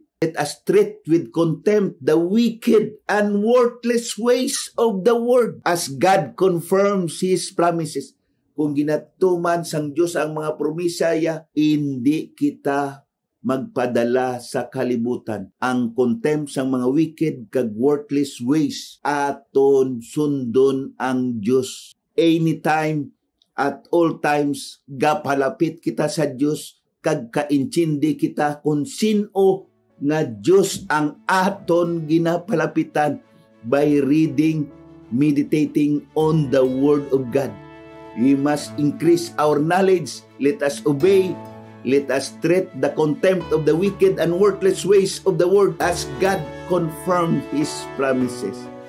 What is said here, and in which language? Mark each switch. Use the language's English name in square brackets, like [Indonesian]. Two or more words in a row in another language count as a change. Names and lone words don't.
[English] Let us treat with contempt the wicked and worthless ways of the world, as God confirms His promises. [Hiligaynon] Kung ginatuman sang Diyos ang mga promisaya, hindi kita magpadala sa kalibutan. Ang contempt sang mga wicked kag [English] worthless ways, [Hiligaynon] aton sundon ang Diyos. [English] Anytime, at all times, [Hiligaynon] gapalapit kita sa Diyos, kag kaintindi kita kung sino nga Diyos ang aton ginapalapitan [English] by reading, meditating on the Word of God. We must increase our knowledge. Let us obey. Let us treat the contempt of the wicked and worthless ways of the world as God confirmed His promises.